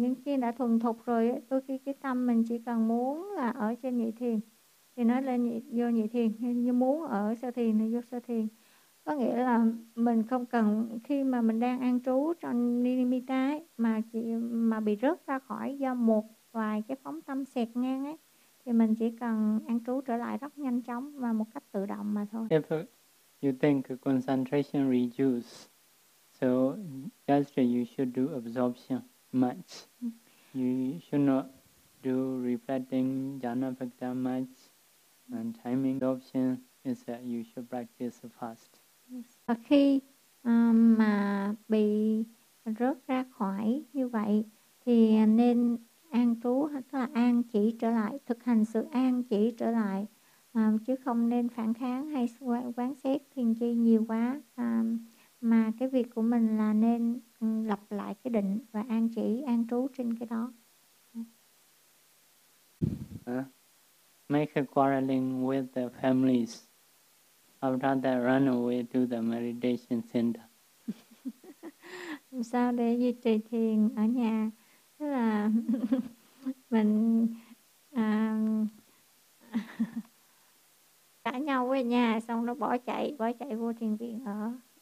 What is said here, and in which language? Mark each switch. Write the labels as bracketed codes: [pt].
[vi] Nhưng khi đã thuần thục rồi ấy, đôi khi cái tâm mình chỉ cần muốn là ở trên nhị thiền thì nó lên vô nhị thiền, như muốn ở sơ thiền thì vô sơ thiền. Có nghĩa là mình không cần, khi mà mình đang an trú trong Nirimita ấy, mà bị rớt ra khỏi do một vài cái phóng tâm xẹt ngang ấy, thì mình chỉ cần an trú trở lại rất nhanh chóng và một cách tự động mà thôi. [en] If you think concentration reduce, so just you should do absorption much. You should not do reflecting jhana vakta much, and timing absorption is that you should practice fast. [vi] Và khi mà bị rớt ra khỏi như vậy thì nên an trú, tức là an chỉ trở lại, thực hành sự an chỉ trở lại, chứ không nên phản kháng hay quán xét thiền chi nhiều quá, mà cái việc của mình là nên lập lại cái định và an chỉ, an trú trên cái đó. [en] Make a quarreling with the families. After that, run away to the meditation center. [vi] Sao để duy trì thiền ở nhà? Tức là mình cãi nhau về nhà, xong nó bỏ chạy vô thiền viện ở.